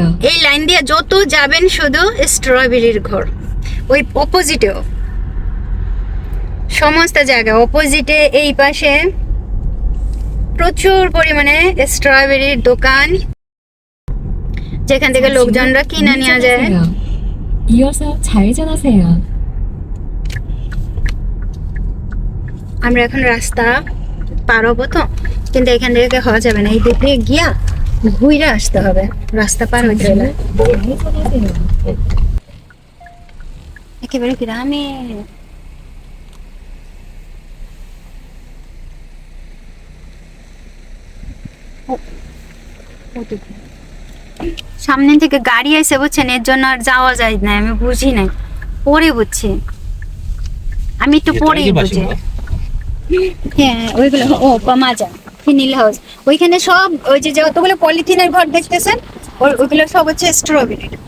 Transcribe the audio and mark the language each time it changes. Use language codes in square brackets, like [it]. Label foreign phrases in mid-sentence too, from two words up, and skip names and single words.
[bn] এই লাইন দিয়ে যত যাবেন শুধু স্ট্রবেরির ঘর ওই অপোজিটেও সমস্ত জায়গা অপোজিটে এই পাশে প্রচুর পরিমাণে স্ট্রবেরির দোকান যেখান থেকে লোকজনরা কিনে নিয়ে যায় [ko] 우회전하세요. 이어서 좌회전하세요. [bn] আমরা এখন রাস্তা পার হবো তো কিন্তু এখান থেকে হওয়া যাবে না এই দিক দিয়ে গিয়া ঘুরে আসতে হবে রাস্তা পার হইতে হলে [ko] 좌회전하세요. [bn] একেবারে গ্রামে সামনে থেকে গাড়ি এসে বুঝছেন এর জন্য আর যাওয়া যায় না আমি বুঝি নাই পরে বুঝছি আমি একটু পরেই বুঝি হ্যাঁ ওইগুলো ও মাজা ফিনিল হাউস ওইখানে সব ওই যে যতগুলো পলিথিনের ঘর দেখতেছেন ওইগুলো সব হচ্ছে স্ট্রবেরি